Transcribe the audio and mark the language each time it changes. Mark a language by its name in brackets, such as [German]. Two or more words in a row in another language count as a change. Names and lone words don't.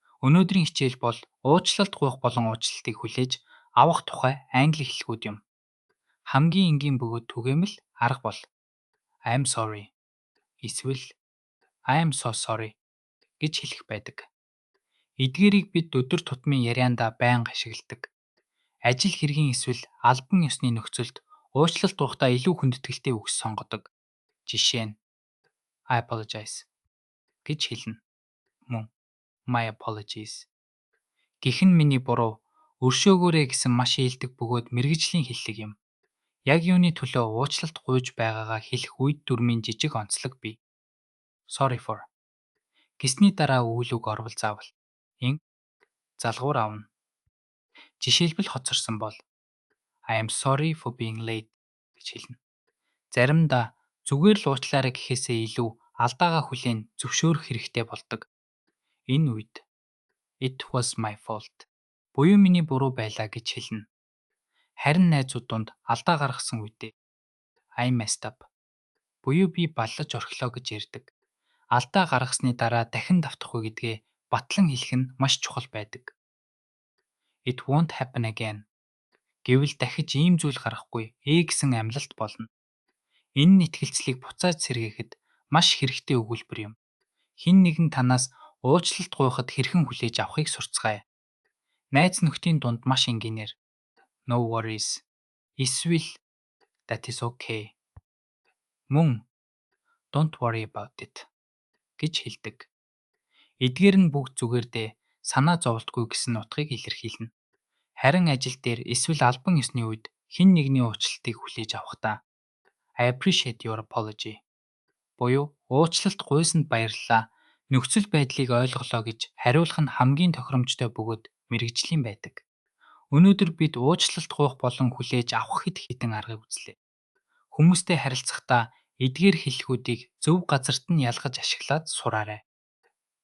[Mongolian] Өнөөдрийн хичээл бол уучлалт гуйх болон уучлалтыг хүлээж авах тухай англи хэллэгүүд юм. Хамгийн энгийн бөгөөд түгээмэл арга бол [English] I'm sorry [Mongolian] эсвэл [English] I am so sorry [Mongolian] гэж хэлэх байдаг. Эдгээрийг бид өдөр тутмын яриандаа байнга ашигладаг. Ажил хэргийн эсвэл албан ёсны нөхцөлд уучлалт гуйхдаа илүү хүндэтгэлтэй үгс сонгодог. Жишээ нь [English] I apologize [Mongolian] гэж хэлнэ. [English] Мөн My apologies. [Mongolian] Гэх нь миний буруу, өршөөгөөрэй гэсэн маш ээлдэг бөгөөд мэргэжлийн хэллэг юм. Яг юуны төлөө уучлалт гуйж байгаагаа хэлэх үед дүрмийн жижиг онцлог бий. [English] Sorry for [Mongolian] гэсний дараа үйл үг орвол заавал ин залгуур авна. Жишээлбэл хоцорсон бол [English] I am sorry for being late [Mongolian] гэж хэлнэ. Заримдаа зүгээр л уучлаарай гэхээсээ илүү алдаагаа хүлээн зөвшөөрөх хэрэгтэй болдог. Энэ үед [English] It was my fault. [Mongolian] Буюу миний буруу байлаа гэж хэлнэ. Харин найзууд донд алдаа гаргасан үедээ [English] I messed up. [Mongolian] Буюу би баллаж орхилоо гэж ярьдаг. Алдаа гаргасны дараа дахин давтахгүй гэдгээ батлан хэлэх нь маш чухал байдаг. [English] It won't happen again. [Mongolian] Гэвэл дахиж ийм зүйл гарахгүй гэсэн амлалт болно. Энэ нь итгэлцлийг буцааж сэргээхэд маш хэрэгтэй өгүүлбэр юм. Хэн нэгэн танаас уучлалт гуйхад хэрхэн хүлээж авахыг сурцгаая. Найз нөхдийн дунд маш энгийнээр [English] No worries. Эсвэл That is okay. Мөн Don't worry about it [Mongolian] гэж хэлдэг. Эдгээр нь бүгд зүгээрдээ санаа зовлтгүй гэсэн утгыг илэрхийлнэ. Харин ажил дээр эсвэл албан ёсны үед хэн нэгний уучлалтыг хүлээж авахдаа [English] I appreciate your apology. [Mongolian] Буюу уучлалт гуйсанд баярлалаа. Нөхцөл байдлыг ойлголоо гэж хариулах нь хамгийн тохиромжтой бөгөөд мэргэжлийн байдаг. Өнөөдөр бид уучлалт гуйх болон хүлээж авах хэд хэдэн аргыг үзлээ. Хүмүүстэй харилцахдаа эдгээр хэллэгүүдийг зөв газарт нь ялгаж ашиглаад сураарай.